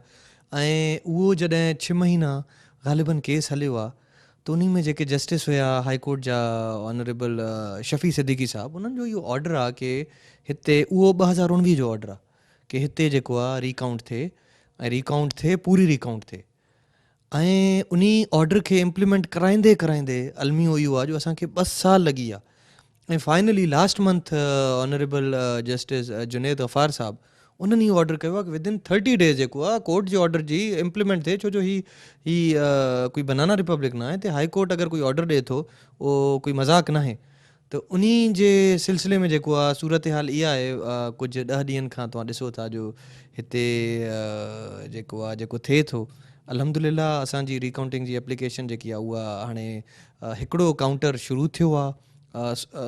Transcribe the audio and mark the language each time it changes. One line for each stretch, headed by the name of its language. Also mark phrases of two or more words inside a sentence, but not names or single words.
Sindhi: ऐं उहो जॾहिं 6 महीना ग़ालिबन केस हलियो आहे, त उन में जेके जस्टिस हुया हाई कोर्ट जा ऑनरेबल शफ़ी सिद्दीकी साहब, उन्हनि जो इहो ऑर्डर आहे कि हिते उहो 2019 जो ऑर्डर आहे कि हिते जेको आहे रिकाउंट थिए ऐं रिकाउंट थिए, पूरी रिकाउंट थिए। ऐं उन ऑर्डर खे इम्प्लीमेंट कराईंदे अलमी इहो आहे जो असांखे 2 साल लॻी विया। ऐं
English: finally last month honourable justice
Sindhi: जुनेद गफ़ार साहब, उन्हनि इहो ऑर्डर कयो आहे कि
English: within 30 days
Sindhi: जेको आहे कोर्ट जे ऑर्डर जी इम्प्लीमेंट थिए। छो जो ही कोई
English: banana republic
Sindhi: न आहे, हिते हाई कोर्ट अगरि कोई ऑर्डर ॾिए थो, उहो कोई मज़ाक़ न आहे। त उन जे सिलसिले में जेको आहे सूरत हाल इहा आहे, कुझु 10 ॾींहंनि खां तव्हां ॾिसो था जो हिते जेको आहे जेको थिए थो, अल्हम्दुलिल्लाह असांजी रिकाउंटिंग जी एप्लीकेशन जेकी आहे उहा हाणे हिकिड़ो काउंटर शुरू थियो आहे।